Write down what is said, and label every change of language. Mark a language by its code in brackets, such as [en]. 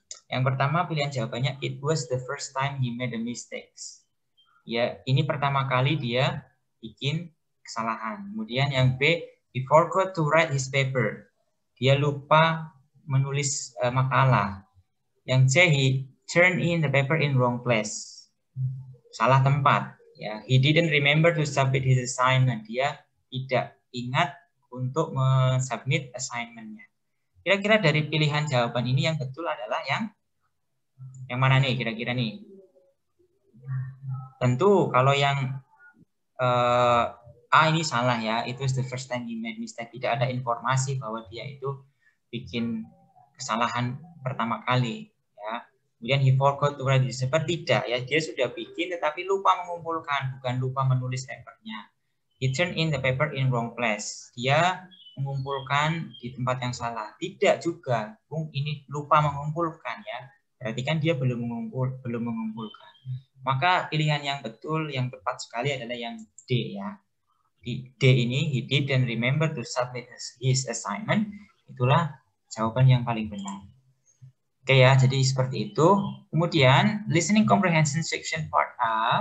[id] Yang pertama pilihan jawabannya, [en] it was the first time he made a mistakes. [id] Ya, ini pertama kali dia bikin kesalahan. Kemudian yang B, [en] he forgot to write his paper. [id] Dia lupa menulis makalah. Yang C, [en] he turned in the paper in wrong place. [id] Salah tempat. [en] Ya, he didn't remember to submit his assignment. [id] Dia tidak ingat untuk mensubmit assignment-nya. Kira-kira dari pilihan jawaban ini yang betul adalah yang mana nih kira-kira nih? Tentu kalau yang A ini salah ya, itu [en] is the first time he made mistake. [id] Tidak ada informasi bahwa dia itu bikin kesalahan pertama kali ya. Kemudian [en] he forgot to write his paper, [id] tidak ya, dia sudah bikin tetapi lupa mengumpulkan, bukan lupa menulis papernya. [en] He turned in the paper in wrong place. [id] Dia mengumpulkan di tempat yang salah. Tidak juga, ini lupa mengumpulkan ya. Berarti kan dia belum mengumpulkan. Maka pilihan yang betul, yang tepat sekali adalah yang D ya. Di D ini, [en] he didn't remember to submit his assignment. [id] Itulah jawaban yang paling benar. Oke ya, jadi seperti itu. Kemudian, listening comprehension section part A.